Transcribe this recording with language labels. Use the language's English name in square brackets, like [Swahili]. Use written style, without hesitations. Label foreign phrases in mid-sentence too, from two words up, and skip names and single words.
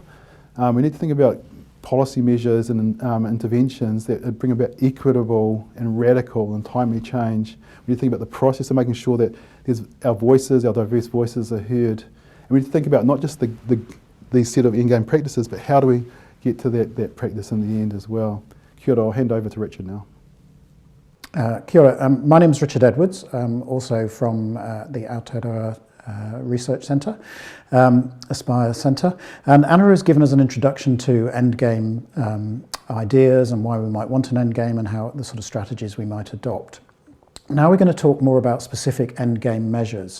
[English] We need to think about policy measures and interventions that bring about equitable and radical and timely change. We need to think about the process of making sure that our voices, our diverse voices are heard. And we need to think about not just these set of in-game practices, but how do we get to that practice in the end as well. [Māori] Kia ora, [English] I'll hand over to Richard now. [Māori] Kia ora. [English] My name is Richard Edwards, also from the Aotearoa Research Centre, Aspire Centre. And Anna has given us an introduction to endgame ideas and why we might want an endgame and how the sort of strategies we might adopt. Now we're going to talk more about specific endgame measures.